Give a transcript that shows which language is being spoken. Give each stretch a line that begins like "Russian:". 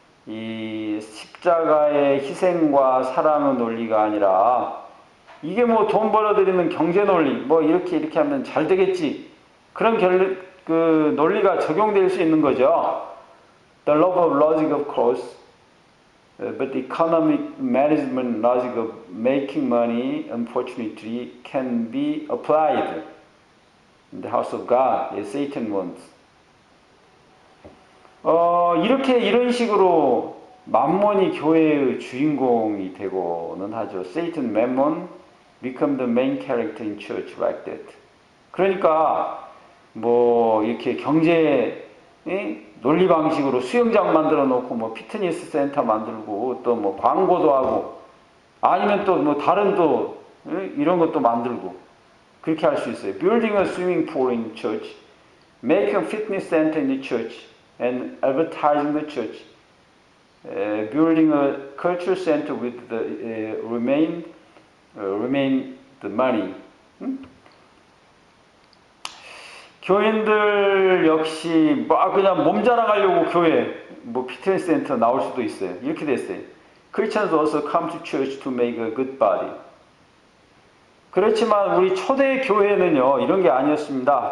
Korean: 이 십자가의 희생과 사랑의 논리가 아니라, 이게 뭐 돈 벌어들이는 경제 논리, 뭐 이렇게 하면 잘 되겠지. 그런 논리가 적용될 수 있는 거죠.
English: The law of logic, of course. But the economic management logic of making money, unfortunately, can be applied in the house of God, as Satan wants.
Korean: 이런 식으로 만몬이 교회의 주인공이 되고는 하죠.
English: Satan, mammon, become the main character in church like that.
Korean: 그러니까 뭐 이렇게 경제 논리 방식으로 수영장 만들어 놓고 뭐 피트니스 센터 만들고 또 뭐 광고도 하고 아니면 또 뭐 다른 또 이런 것도 만들고 그렇게 할 수 있어요.
English: Building a swimming pool in church, making a fitness center in the church, and advertising the church, building a culture center with the remain the money.
Korean: 교인들 역시 막 그냥 몸 자랑하려고 교회 뭐 피트니스 센터 나올 수도 있어요. 이렇게 됐어요.
English: Christians also come to church to make a good body.
Korean: 그렇지만 우리 초대 교회는요 이런 게 아니었습니다.